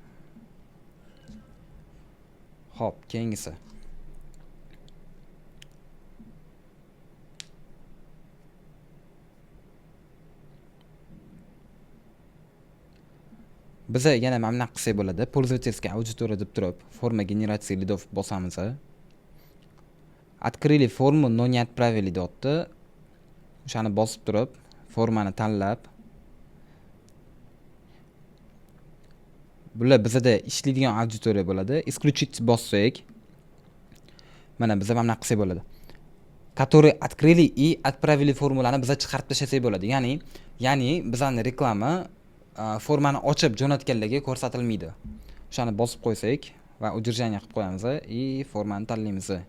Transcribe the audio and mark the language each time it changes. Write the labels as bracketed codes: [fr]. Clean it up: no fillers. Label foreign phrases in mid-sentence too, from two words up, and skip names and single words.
[uz] Hop, keyingisi. Biz yana mana bunaqa qilsak bo'ladi. [ru] Пользовательская аудитория [uz] deb turib, [ru] форма генерация лидов [uz] bosamiz. [ru] Открыли форму, но не отправили deyapti. [uz] O'shani bosib turib, formani tanlab bular bizda ishlaydigan auditoriya bo'ladi. Исключить bossak, mana biz mana bunaqa qilsak bo'ladi. [ru] Которые открыли и отправили [uz] formulani biz chiqarib tashlasak bo'ladi. Ya'ni bizning reklama formani ochib jo'natganlarga ko'rsatilmaydi. O'shani bosib qo'ysak va удержание qilib qo'yamiz и formani tanlaymiz.